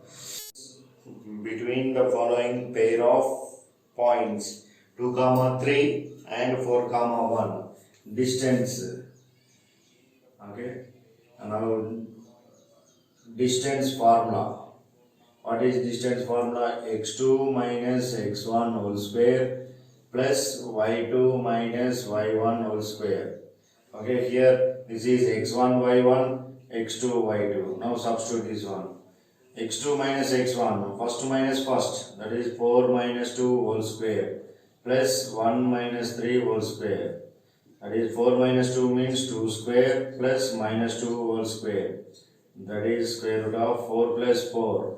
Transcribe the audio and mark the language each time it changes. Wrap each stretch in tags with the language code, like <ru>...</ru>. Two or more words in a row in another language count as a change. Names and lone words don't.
<en>Between the following pair of points 2, 3 and 4, 1, distance. Okay. Now distance formula. What is distance formula? x2 minus x1 whole square plus y2 minus y1 whole square. Okay, here this is x1 y1, x2 y2. Now substitute this one. x2 minus x1, first minus first, that is 4 minus 2 whole square plus 1 minus 3 whole square. That is 4 minus 2 means 2 square plus minus 2 whole square. That is square root of 4 plus 4.</en>